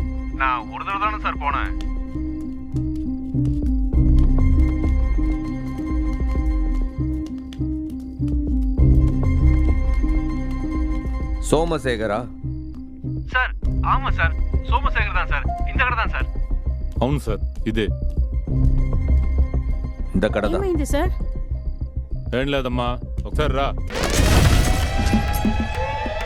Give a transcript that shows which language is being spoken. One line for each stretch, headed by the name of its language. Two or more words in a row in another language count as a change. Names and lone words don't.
Tamil: நான் ஒரு தடவை தானே சார் போனேன். சோமசேகரா? சார் ஆமா சார், சோமசேகர் தான் சார். இந்த கடை தான் சார்.
Telugu: అవును సార్ ఇదే.
Tamil: இந்த கடை தான்.
Telugu: ఏమైంది సార్? ఏం లేదమ్మా ఒకసారి రా.